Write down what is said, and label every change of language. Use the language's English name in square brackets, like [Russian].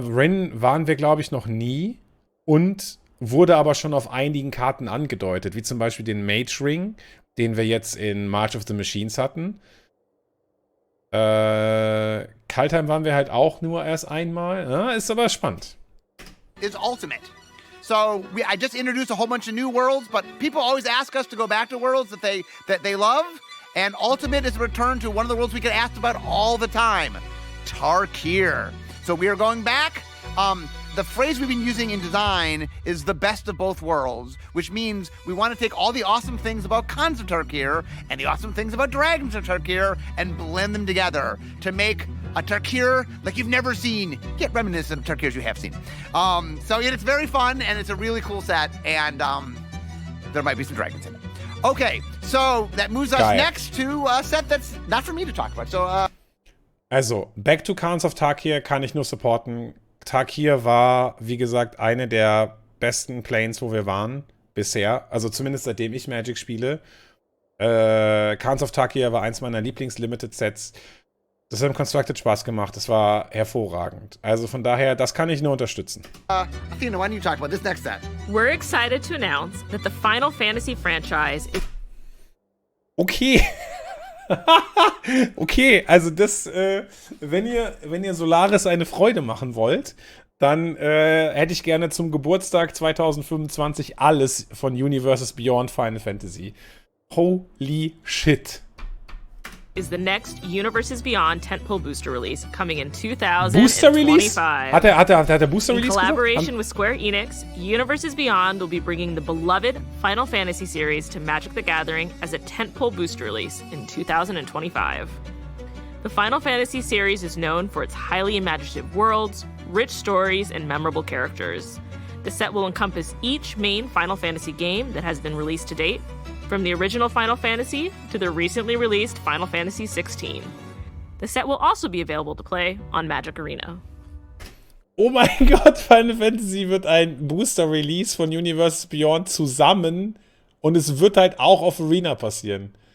[German] Rin waren wir, glaube ich, noch nie. Und wurde aber schon auf einigen Karten angedeutet, wie zum Beispiel den Mage Ring, den wir jetzt in March of the Machines hatten. Kaltheim waren wir halt auch nur erst einmal. Ja, ist aber spannend. [English] Is ultimate. So I just introduced a whole bunch of new worlds, but people always ask us to go back to worlds that they love. And ultimate is a return to one of the worlds we get asked about all the time, Tarkir. So we are going back. The phrase we've been using in design is the best of both worlds, which means we want to take all the awesome things about Khans of Tarkir and the awesome things about Dragons of Tarkir and blend them together to make a Tarkir like you've never seen, yet reminiscent of Tarkirs you have seen. So it's very fun, and it's a really cool set, and there might be some dragons in it. Okay, so that moves us next to a set that's not for me to talk about. So, [German] Also, Back to Khans of Tarkir kann ich nur supporten. Tarkir war, wie gesagt, eine der besten Planes, wo wir waren bisher. Also zumindest seitdem ich Magic spiele. Khans of Tarkir war eins meiner Lieblings-Limited-Sets. Das hat im Constructed Spaß gemacht. Das war hervorragend. Also von daher, das kann ich nur unterstützen. [English] Athena, why don't you talk about this next set? We're excited to announce that the Final Fantasy franchise is... Okay. [German] Okay, also das, wenn ihr Solaris eine Freude machen wollt, dann hätte ich gerne zum Geburtstag 2025 alles von Universes Beyond Final Fantasy. [English] Holy shit. Is the next Universes Beyond tentpole booster release coming in 2025. [German] Booster Release? Hat er Booster [English] In [German] Release [English] collaboration [German] gesagt? [English] with Square Enix, Universes Beyond will be bringing the beloved Final Fantasy series to Magic the Gathering as a tentpole booster release in 2025. The Final Fantasy series is known for its highly imaginative worlds, rich stories, and memorable characters. The set will encompass each main Final Fantasy game that has been released to date, from the original Final Fantasy to the recently released Final Fantasy XVI. The set will also be available to play on Magic Arena. [German] Oh mein Gott, Final Fantasy wird ein Booster-Release von Universes Beyond zusammen und es wird halt auch auf Arena passieren.